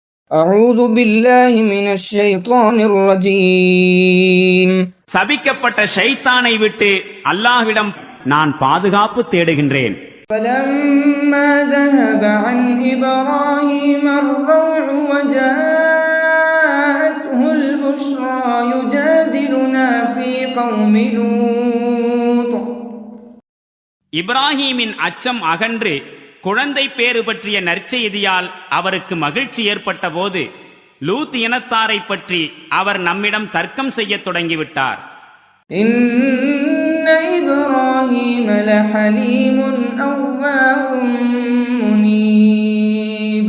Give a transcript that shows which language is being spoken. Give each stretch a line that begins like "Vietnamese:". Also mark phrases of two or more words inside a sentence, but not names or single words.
Arabic: أعوذ بالله من الشيطان الرجيم.
Tamil: சபிக்கப்பட்ட ஷைத்தானை விட்டு அல்லாஹ்விடம் நான் பாதுகாப்பு தேடுகின்றேன்.
Arabic: فلما ذهب عن إبراهيم الروع وجاءته البشرى يجادلنا في قوم لوط.
Tamil: இப்ராஹீமின் அச்சம் அகன்று குழந்தை பேறு பற்றிய நற்செய்தியால் அவருக்கு மகிழ்ச்சி ஏற்பட்ட போது லூத் இனத்தாரை பற்றி அவர் நம்மிடம் தர்க்கம் செய்ய தொடங்கிவிட்டார்.
Arabic: إن إبراهيم لحليم أواه منيب.